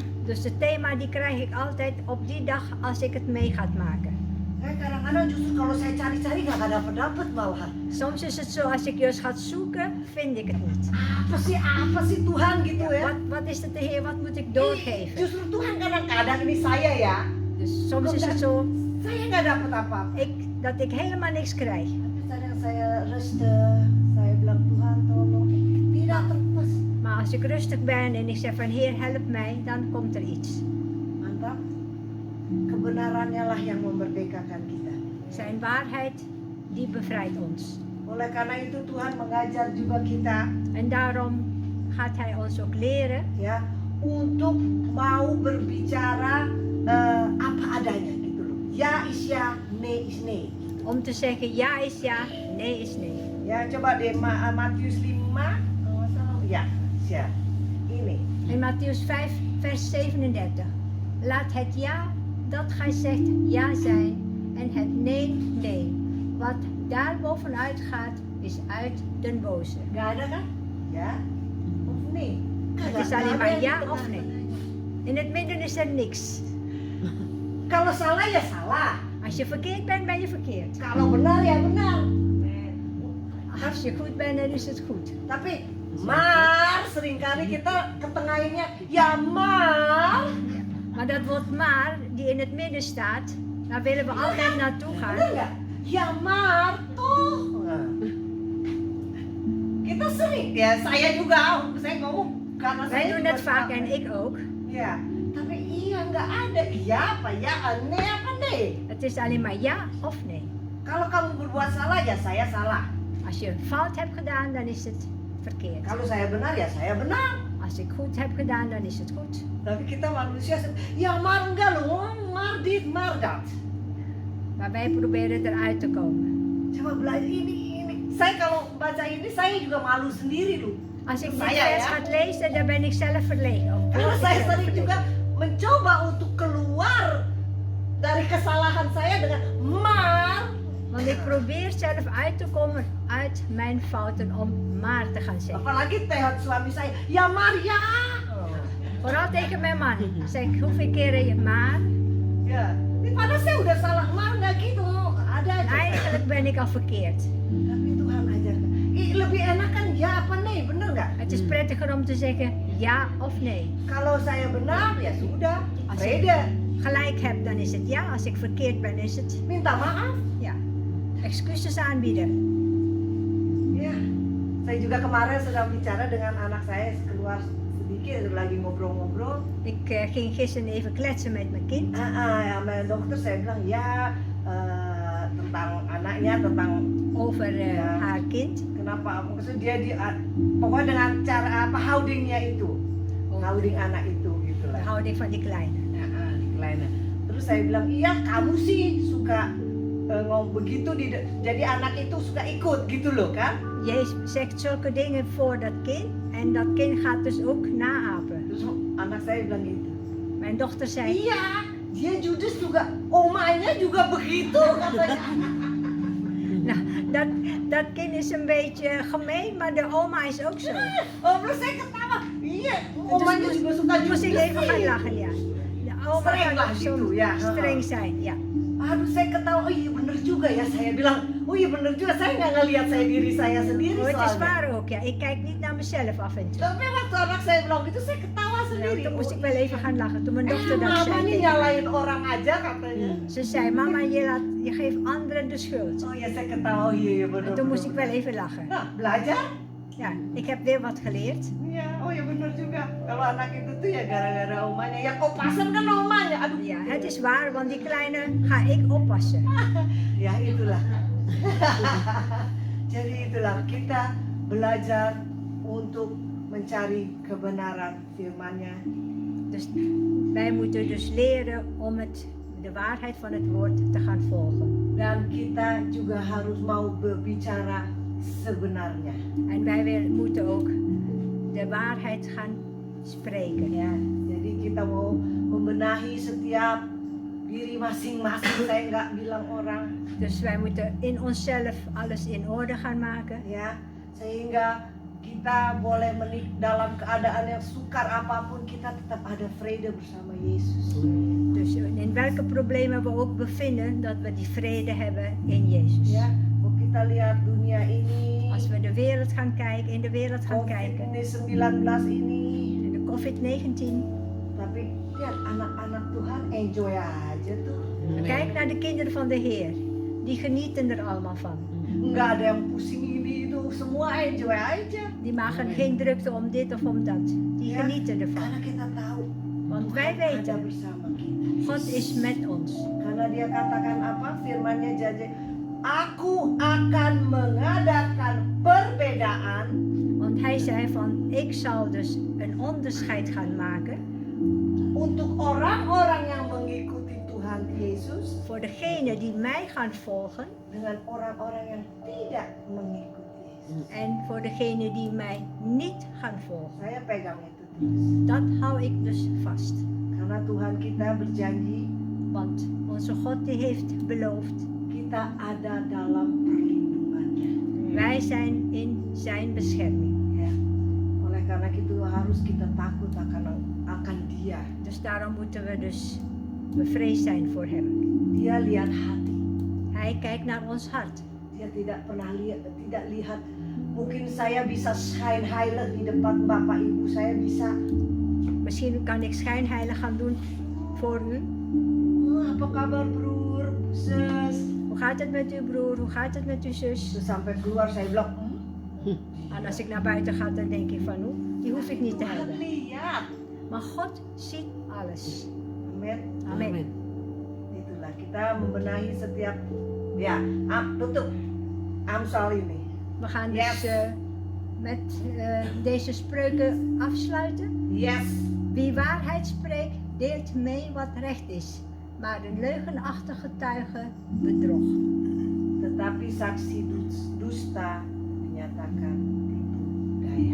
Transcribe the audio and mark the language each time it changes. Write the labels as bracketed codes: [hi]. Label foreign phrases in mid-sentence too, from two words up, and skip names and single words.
[nl] Dus het thema die krijg ik altijd op die dag als ik het mee ga maken. [id] Kadang-kadang justru kalau saya cari-cari nggak dapat malahan. [nl] Soms is het zo, als ik juist ga zoeken, vind ik het niet. [id] Apa sih Tuhan gitu ya? [nl] Wat is het de Heer, wat moet ik doorgeven? [id] Justru Tuhan kadang-kadang ini saya ya, [nl] Dus soms is het zo [id] saya nggak dapat apa-apa. [nl] dat ik helemaal niks krijg. [id] Tapi kadang saya rustig, saya bilang Tuhan tolong, tidak terlepas. [nl] Maar als ik rustig ben en ik zeg van Heer help mij, dan komt er iets. [id] Mantap. Kebenarannya lah yang memerdekakan kita. [nl] Zijn waarheid, die bevrijdt ons. [id] Oleh karena itu Tuhan mengajar juga kita [nl] En daarom gaat Hij ons ook leren [id] ya untuk mau berbicara apa adanya gitu loh. [nl] Ya is ya, nee is nee. om te zeggen ja is ja, nee is nee. [id] Ya coba deh Matius 5 kalau nggak salah. Ya, ya. Ini. [nl] In Matthäus 5 vers 37. Laat het ja dat gij zegt ja zijn en het nee nee. Wat daar bovenuit gaat is uit den boze. [id] Gak ada kan? Ya. [nl] Of nee. Het is alleen maar ja of nee. In het midden is er niks. [id] Kalau salah ya salah. [nl] Als je verkeerd bent, ben je verkeerd. [id] Kalau benar ya benar. [nl] Als je goed bent, dan is het goed. [id] Tapi maar seringkali kita ketengahinnya ya maar. [nl] Maar dat woord maar, die in het midden staat, daar willen we altijd naartoe [id] Benar [nl] gaan. [id] nggak? Ya maar toh. Kita sering ya, saya juga, saya ngomong karena [nl] Wij [id] saya [nl] doen [id] juga [nl] het vaak [id] suka. [nl] en ik ook. [id] Ya, tapi iya nggak ada iya apa ya, nee apa nee. [nl] Het is alleen maar ja of nee. [id] Kalau kamu berbuat salah ya saya salah. [nl] Als je fout hebt gedaan, dan is het verkeerd. [id] Kalau saya benar ya saya benar. [nl] Als ik goed heb gedaan, dan is het goed. [id] Tapi kita manusia, ya maar enggak loh, [nl] maar dit, maar dat. Maar wij proberen eruit te komen. [id] Coba belajar ini. Saya kalau baca ini saya juga malu sendiri loh. [nl] Als ik dit [id] Saya [nl] vers [id] ya. [nl] ga lezen, dan ben ik zelf verlegen. [id] Karena [nl] Word ik [id] saya [nl] zelf [id] sering [nl] verlegen. [id] juga mencoba untuk keluar dari kesalahan saya dengan maar. [nl] Want ik probeer zelf uit te komen uit mijn fouten om maar te gaan zeggen. [id] Apalagi tegen suami saya, ya maar ya. [nl] Vooral tegen mijn man. Zeg ik hoeveel keren je maar. [id] Ya, ini padahal saya udah salah, maar nggak gitu. Ada aja. [nl] Eigenlijk ben ik al verkeerd. [id] Tapi Tuhan ajarkan. Lebih enak kan ya apa nee, bener nggak? [nl] Het is prettiger om te zeggen ja of nee. [id] Kalau saya benar ya sudah, [nl] Als ik vrede. gelijk heb, dan is het ja. Als ik verkeerd ben, is het [id] Minta maaf. [nl] ja. Excuses aanbieden. [id] Ya, saya juga kemarin sedang bicara dengan anak saya keluar sedikit lagi ngobrol-ngobrol. [nl] Ik ging gisteren even kletsen met mijn kind. [id] Ya, [nl] mijn dokter [id] saya bilang ya tentang anaknya, tentang [nl] Over Ja. haar kind. [id] kenapa maksudnya dia pokoknya dengan cara apa houdingnya itu, houding anak itu gitu [nl] De [id] lah. [nl] houding van die kleine. Ya, di kleine. [id] Terus saya bilang iya kamu sih suka ngomong begitu jadi anak itu suka ikut gitu loh kan. [nl] Jij zegt zulke dingen voor dat kind. En dat kind gaat dus ook naapen. [id] Terus anak saya bilang gitu. [nl] Mijn dochter zei, [id] Iya, dia Judas juga omanya juga begitu katanya. [nl] nou, dat kind is een beetje gemeen, maar de oma is ook zo. [id] Oh, terus saya ketawa. Iya, omanya juga suka [nl] Moest ik [id] Judas [nl] even gaan [id] sih. [nl] lachen, ja. De oma [id] Streng [nl] kan [id] lah [nl] ook [id] gitu, [nl] soms [id] ja. [nl] streng zijn, ja. [id] Aduh, saya ketawa. Oh iya bener juga ya. Saya bilang, oh iya bener juga. Saya nggak ngelihat saya diri saya sendiri [nl] Oh, het is [id] soalnya. [nl] waar ook, ja. Ik kijk niet naar mezelf af en toe. [id] Tapi waktu anak saya bilang gitu, saya ketawa [nl] Nou, [id] sendiri. [nl] toen moest ik wel even gaan lachen. Toen mijn dochter dat [id] Mama [nl] zei. [id] nih [nl] tegen [id] nyalain orang aja katanya. [nl] me. Ze zei, mama, je geeft anderen de schuld. [id] Oh iya saya ketawa. Oh iya iya bener. [nl] En toen moest ik [id] bener. [nl] wel even lachen. [id] Nah, belajar? [nl] Ja, ik heb weer wat geleerd. [id] Iya, oh iya bener juga. Kalau anak itu tuh ya gara-gara omanya. Ya kopasan kan omanya. Aduh. [nl] Ja, het is waar, want die kleine ga ik oppassen. [id] Ya itulah. Jadi itulah kita belajar untuk mencari kebenaran firman-Nya. [nl] Dus wij moeten dus leren om de waarheid van het woord te gaan volgen. [id] Dan kita juga harus mau berbicara sebenarnya. [nl] En wij moeten ook de waarheid gaan spreken. [id] Ya, jadi kita mau membenahi setiap diri masing-masing. Saya nggak bilang orang. [nl] Dus wij moeten in onszelf alles in orde gaan maken. [id] Ya, sehingga kita boleh dalam keadaan yang sukar apapun kita tetap ada vrede bersama Yesus. [nl] Dus in welke problemen we ook bevinden, dat we die vrede hebben in Jezus. [id] Ya, kalau kita lihat dunia ini, [nl] Als we de wereld gaan kijken, in de wereld gaan kijken, [id] COVID-19 ini, [nl] en de COVID-19, [id] tapi lihat anak-anak Tuhan enjoy aja tuh. [nl] kijk naar de kinderen van de Heer. Die genieten er allemaal van. [id] Nggak ada yang pusing ini itu, semua enjoy aja. [nl] Die maken geen drukte om dit of om dat. Die Ja. genieten ervan. [id] Karena kita tahu [nl] Want wij [id] Tuhan ada [nl] weten, [id] bersama kita. [nl] God is met ons. [id] Karena dia katakan apa? Firman-Nya janji, aku akan mengadakan perbedaan [nl] Want hij zei van, ik zal dus een onderscheid gaan maken [id] untuk orang-orang yang mengikuti Tuhan Yesus [nl] voor degenen die mij gaan volgen [id] dengan orang-orang yang tidak mengikuti Yesus. [nl] en voor degenen die mij niet gaan volgen. [id] Saya pegang itu terus. [nl] Dat hou ik dus vast. [id] Karena Tuhan kita berjanji [nl] Want onze God die heeft beloofd, [id] kita ada dalam perlindungannya. [nl] wij zijn in zijn bescherming. [id] Ya. Oleh karena itu harus kita takut akan Dia. [nl] Dus daarom moeten we dus bevreesd zijn voor hem. [id] Dia lihat hati. [nl] Hij kijkt naar ons hart. [id] Dia tidak pernah tidak lihat. Mungkin saya bisa schijnheilig di depan Bapak Ibu. Saya bisa. [nl] Misschien kan ik schijnheilig gaan doen voor u. [id] Apa kabar [nl] broer, zus? Hoe gaat het met uw broer? Hoe gaat het met uw zus? [id] Terus sampai keluar saya bilang, [nl] En als ik naar buiten ga, dan denk ik van, die hoef ik niet te [id] Tuhan [nl] hebben. [id] lihat. [nl] Maar God ziet alles. [id] Amin. Amin. Itulah kita membenahi setiap. Ya, tutup. Amsal ini. [nl] We gaan [en] Yes. [nl] dus met deze spreuken afsluiten. [en] Yes. [nl] Wie waarheid spreekt, deelt mee wat recht is. Maar een leugenachtige getuige bedrog. [id] Tetapi saksi dusta menyatakan tipu daya.